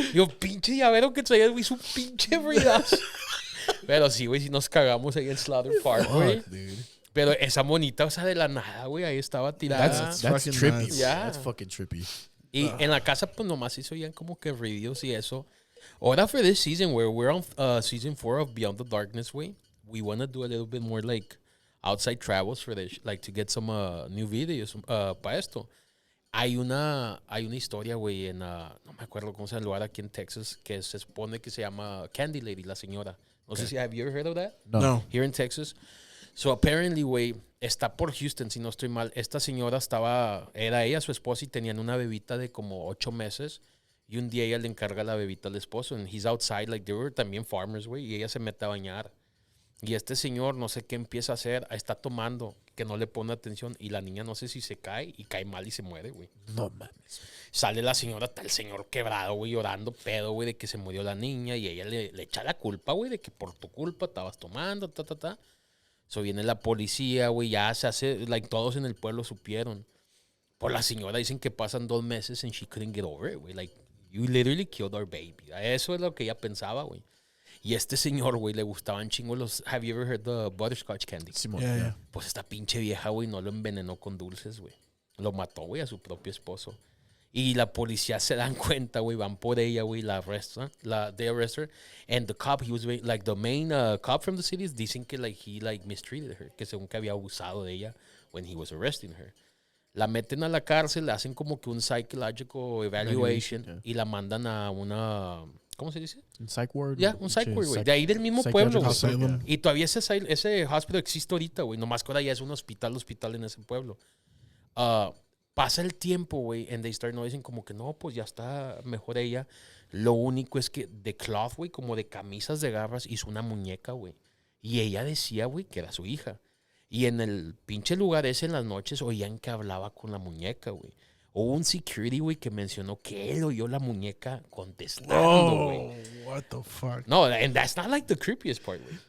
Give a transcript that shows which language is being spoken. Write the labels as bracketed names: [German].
[Spanish] Yo, pinche llavero que traía, güey, su pinche fridazo. Pero sí, güey, si nos cagamos ahí en Slaughter Park, güey. Pero esa monita, o sea, de la nada, güey, ahí estaba tirada. [English] That's trippy. Yeah. That's fucking trippy. [Spanish] Y en la casa, pues, nomás se oían como que reviews y eso. [English] Ahora for this season, where we're on season 4 of Beyond the Darkness, way, we want to do a little bit more, like, outside travels for this, like, to get some new videos [Spanish] para esto. Hay una historia, güey, no me acuerdo cómo se llama el lugar aquí en Texas, que se supone que se llama Candy Lady, la señora. No sé si, [English] have you ever heard of that? No. Here in Texas. So apparently, [Spanish] güey, está por Houston, si no estoy mal. Esta señora era ella, su esposa, y tenían una bebita de como 8 meses. Y un día ella le encarga la bebita al esposo. [English] And he's outside, like, they were también farmers, güey. [Spanish] Y ella se mete a bañar. Y este señor, no sé qué empieza a hacer. Está tomando, que no le pone atención. Y la niña, no sé si se cae. Y cae mal y se muere, güey. No mames. Sale la señora, está el señor quebrado, güey, llorando pedo, güey, de que se murió la niña. Y ella le echa la culpa, güey, de que por tu culpa estabas tomando, So viene la policía, güey, ya se hace, like, todos en el pueblo supieron. Por la señora dicen que pasan 2 meses [English] and she couldn't get over it, [Spanish] güey. [English] Like, you literally killed our baby. [Spanish] Eso es lo que ella pensaba, güey. Y este señor, güey, le gustaban chingo los... [English] Have you ever heard the butterscotch candy? Yeah. [Spanish] Pues esta pinche vieja, güey, no lo envenenó con dulces, güey. Lo mató, güey, a su propio esposo. Y la policía se dan cuenta, güey, van por ella, güey, [English] they arrest her. And the cop, he was, like, the main cop from the city, [Spanish] dicen que, [English] like, he, like, mistreated her. [Spanish] Que según que había abusado de ella [English] when he was arresting her. [Spanish] La meten a la cárcel, le hacen como que un psychological evaluation y la mandan a una... ¿Cómo se dice? Un psych ward. Ya, un psych ward, güey. De ahí del mismo pueblo, güey. Y todavía ese hospital existe ahorita, güey. Nomás que ahora ya es un hospital en ese pueblo. Pasa el tiempo, güey, [English] and they start noticing [Spanish] como que no, pues ya está mejor ella. Lo único es que de cloth, güey, como de camisas de garras, hizo una muñeca, güey. Y ella decía, güey, que era su hija. Y en el pinche lugar ese en las noches oían que hablaba con la muñeca, güey. Hubo un security, güey, que mencionó que él oyó la muñeca contestando, güey. [English] Oh, what the fuck? No, and that's not like the creepiest part, güey.